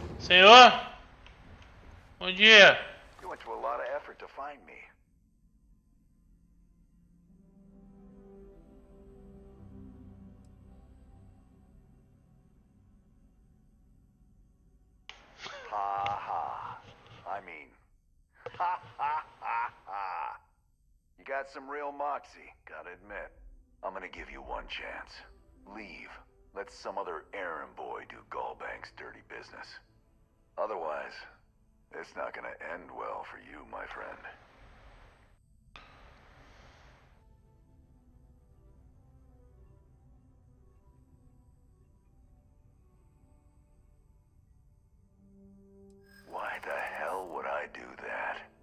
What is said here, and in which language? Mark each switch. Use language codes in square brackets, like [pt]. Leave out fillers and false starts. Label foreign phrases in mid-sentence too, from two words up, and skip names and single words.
[pt] Senhor? Bom dia. [en] You went to a lot of effort to find me. Ha ha. I mean, ha ha ha ha. You got some real moxie, gotta admit. I'm gonna give you one chance. Leave. Let some other errand boy do Gallbank's dirty business. Otherwise, it's not gonna end well for you, my friend. Why the hell would I do that?